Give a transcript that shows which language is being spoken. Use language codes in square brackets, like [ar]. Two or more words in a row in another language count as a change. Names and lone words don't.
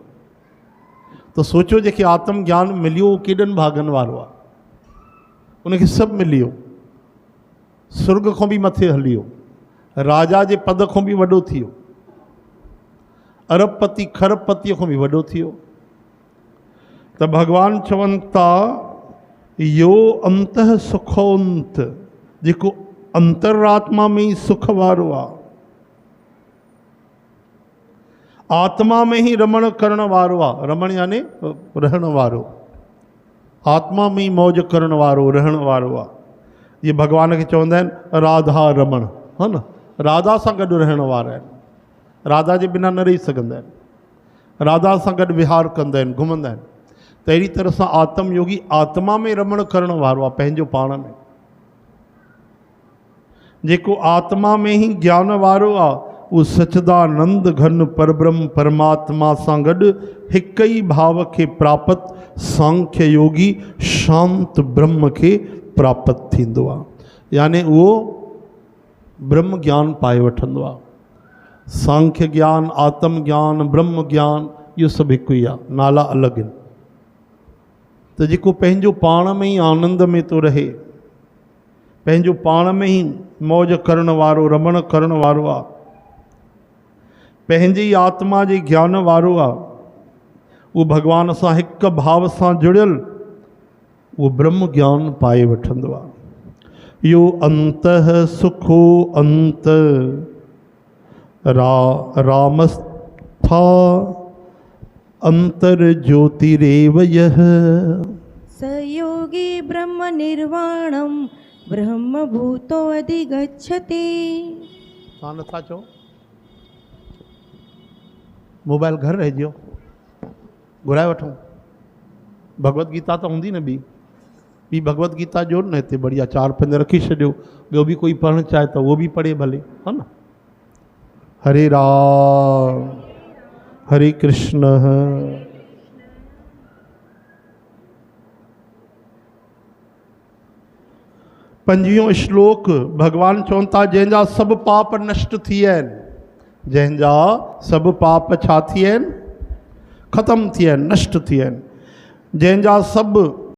[sd] त सोचो, जेके आत्म ज्ञान मिलियो, उहो केॾनि भागनि वारो आहे। उनखे सभु मिली वियो, स्वर्ग खां बि मथे हली वियो, राजा जे पद खां बि वॾो थी वियो, अरबपति खरबपतीअ खां बि वॾो थी वियो। त भगवान चवनि था [sa] यो अंतः सुखोंत, [sd] जेको अंतरात्मा में ही सुख वारो आहे, आत्मा में ही रमण करण वारो आहे। रमण यानी रहण वारो, आत्मा में ही मौज करण वारो, रहण वारो आहे। ये भगवान खे चवंदा आहिनि राधा रमण, हा न। राधा सां गॾु रहण वारा आहिनि, राधा जे बिना न रही सघंदा आहिनि, राधा सां गॾु विहार कंदा आहिनि, घुमंदा आहिनि। त अहिड़ी तरह सां आत्म योगी आत्मा में रमण करण वारो आहे, पंहिंजो पाण में। जेको आत्मा में ही ज्ञान वारो आहे, उहो सच्चिदानंद घन परब्रह्म परमात्मा सां गॾु हिक ई भाव खे प्राप्त सांख्य योगी शांत ब्रह्म खे प्राप्त थींदो आहे। यानी उहो ब्रह्म ज्ञान पाए वठंदो आहे। सांख्य ज्ञान, आत्म ज्ञान, ब्रह्म ज्ञान, इहो सभु हिकु ई आहे, नाला अलॻि आहिनि। तो जेको पंहिंजो पाण में ही आनंद में तो रहे, पंहिंजो पाण में ही मौज करण वारो, रमण करण वारो आहे, पंहिंजी आत्मा जे ज्ञान वारो आहे, वो भगवान सां हिक भाव सां जुड़ियल, वो ब्रह्म ज्ञान पाए वठंदो आहे। [sa] यो अंतः सुखो अंत रामस्था अंतर ज्योतिरेव यः सयोगी ब्रह्म निर्वाणम ब्रह्म भूतो अधिगच्छति। [sd] हाँ नथा चओ, मोबाइल घर रहिजो, घुराए वठूं। भगवत गीता तो हूंदी न ॿी भगवत गीता जो न हिते बढ़िया 4-5 रखी छॾियो, ॿियो भी कोई पढ़णु चाहे तो वो भी पढ़े भले, [hi] है ना। [sd] हरे राम हरे कृष्ण। पंजवीं श्लोक भगवान चवनि था जंहिंजा सभु पाप नष्ट थी विया आहिनि, जंहिंजा सभु पाप छा थी विया आहिनि, ख़तमु थी विया आहिनि, नष्ट थी विया आहिनि, जंहिंजा सभु